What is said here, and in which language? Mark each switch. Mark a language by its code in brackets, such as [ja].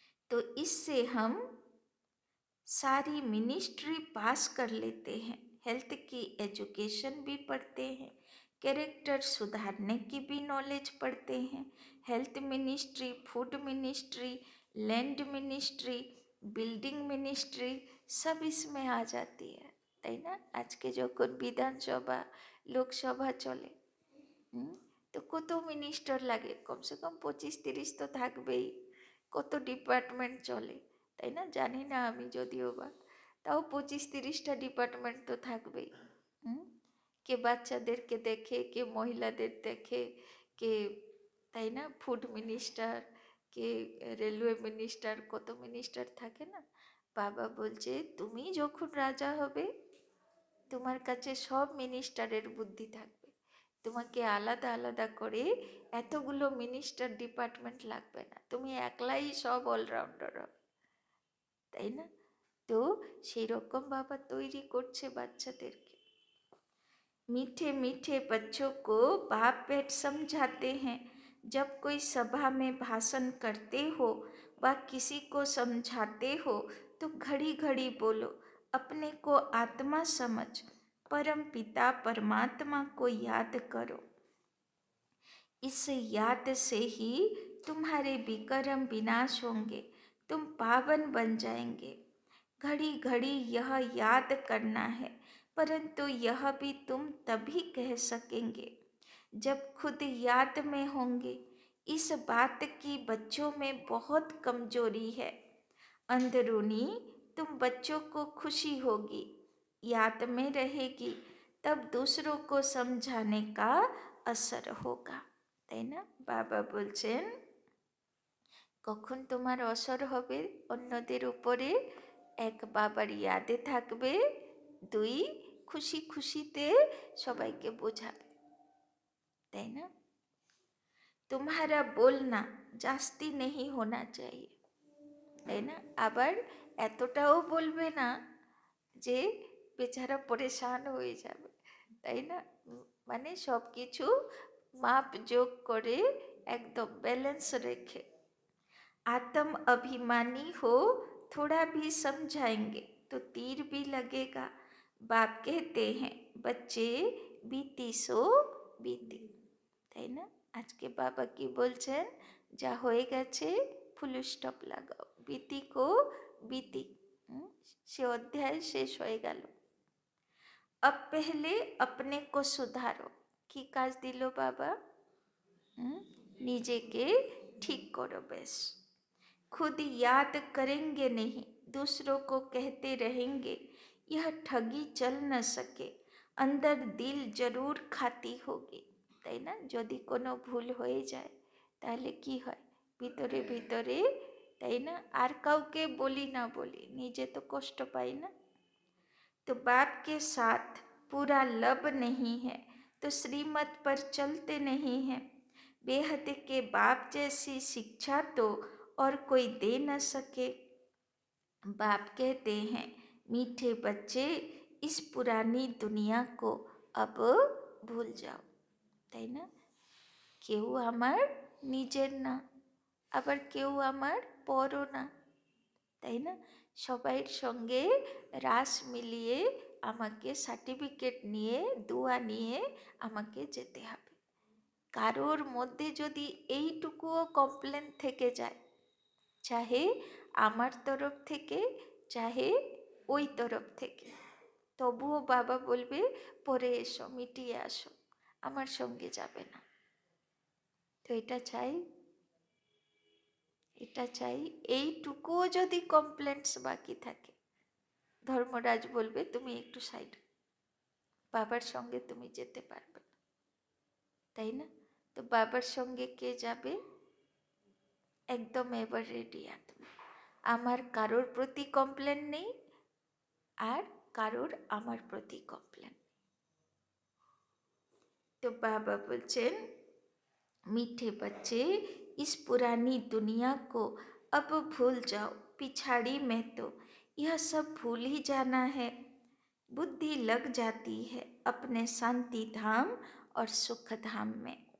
[hi] तो इससे हम सारी मिनिस्ट्री पास कर लेते हैं, हेल्थ की एजुकेशन भी पढ़ते हैं, कैरेक्टर सुधारने की भी नॉलेज पढ़ते हैं, health ministry, food ministry, land ministry, building ministry सब इसमें आ जाती है, [bn] তাই না। আজকে যখন বিধানসভা লোকসভা চলে, তো কত মিনিস্টার লাগে, কমসে কম 25-30 তো থাকবেই, কত ডিপার্টমেন্ট চলে, তাই না, জানি না আমি যদিও বা, তাও 25-30টা ডিপার্টমেন্ট তো থাকবেই। কে বাচ্চাদেরকে দেখে, কে মহিলাদের দেখে, কে, তাই না, ফুড মিনিস্টার, কে রেলওয়ে মিনিস্টার, কত মিনিস্টার থাকে না। বাবা বলছে তুমি যখন রাজা হবে তোমার কাছে সব মিনিস্টারের বুদ্ধি থাকবে, তোমাকে আলাদা আলাদা করে এতগুলো মিনিস্টার ডিপার্টমেন্ট লাগবে না, তুমি একলাই সব অলরাউন্ডার হবে, তাই না। তো সেই রকম বাবা তৈরি করছে বাচ্চাদেরকে। [hi] मीठे मीठे बच्चों को बाप बेट समझाते हैं, जब कोई सभा में भाषण करते हो व किसी को समझाते हो तो घड़ी घड़ी बोलो, अपने को आत्मा समझ, परम पिता परमात्मा को याद करो, इस याद से ही तुम्हारे विकर्म विनाश होंगे, तुम पावन बन जाएंगे। घड़ी घड़ी यह याद करना है, परंतु यह भी तुम तभी कह सकेंगे जब खुद याद में होंगे। इस बात की बच्चों में बहुत कमजोरी है, अंदरूनी तुम बच्चों को खुशी होगी, याद में रहेगी, तब दूसरों को समझाने का असर होगा, [bn] তাই না। বাবা বলছেন কখন তোমার অসর হবে অন্যদের উপরে, এক বাবার ইয়াদে থাকবে, দুই খুশি খুশিতে সবাইকে বোঝাবে, তাই না। [hi] तुम्हारा बोलना जास्ती नहीं होना चाहिए, [bn] তাই না, আবার এতটাও বলবে না যে বেচারা পরেশান হয়ে যাবে, তাই না, মানে সব কিছু মাপ যোগ করে একদম ব্যালেন্স রেখে। [hi] आत्म अभिमानी हो, थोड़ा भी समझाएंगे तो तीर भी लगेगा। बाप कहते हैं बच्चे बीती सो बीती, [bn] তাই না? আজকে বাবা কি বলছেন, যা হয়ে গেছে ফুল স্টপ লাগাও, [hi] बीती को बीती, [bn] সে অধ্যায় শেষ হয়ে গেল। [hi] अब पहले अपने को सुधारो, [bn] কি কাজ দিল বাবা? নিজেকে ঠিক [hi] करो बस। खुद याद करेंगे नहीं, दूसरों को कहते रहेंगे, यह ठगी चल न सके, अंदर दिल जरूर खाती होगी, [bn] তাই না? যদি কোনো ভুল হয়ে যায় তাহলে কি হয়, ভিতরে ভিতরে, তাই না? আর কাউকে বলি না বলি নিজে তো কষ্ট পাই না। [hi] तो बाप के साथ पूरा लब नहीं है तो श्रीमत पर चलते नहीं हैं, बेहद के बाप जैसी शिक्षा तो और कोई दे न सके। बाप कहते हैं, मीठे बच्चे इस पुरानी दुनिया को अब भूल जाओ, [bn] তাই না? কেউ আমার নিজের না, আবার কেউ আমার পরও না, তাই না? সবাইয়ের সঙ্গে রাস মিলিয়ে আমাকে সার্টিফিকেট নিয়ে দোয়া নিয়ে আমাকে যেতে হবে। কারোর মধ্যে যদি এইটুকুও কমপ্লেন থেকে যায়, চাহে আমার তরফ থেকে চাহে ওই তরফ থেকে, তবুও বাবা বলবে পরে এসো, মিটিয়ে আসো, আমার সঙ্গে যাবে না। তো এটা চাই, এটা চাই। এইটুকুও যদি কমপ্লেন্টস বাকি থাকে, ধর্মরাজ বলবে তুমি একটু সাইড, বাবার সঙ্গে তুমি যেতে পারবে না, তাই না? তো বাবার সঙ্গে কে যাবে? একদম এবার রেডি আত্মা, আমার কারোর প্রতি কমপ্লেন নেই আর কারোর আমার প্রতি কমপ্লেন। তো বাবা বলছেন, [hi] मीठे बच्चे इस पुरानी दुनिया को अब भूल जाओ, पिछाड़ी में तो यह सब भूल ही जाना है। बुद्धि लग जाती है अपने शांति धाम और सुख धाम में।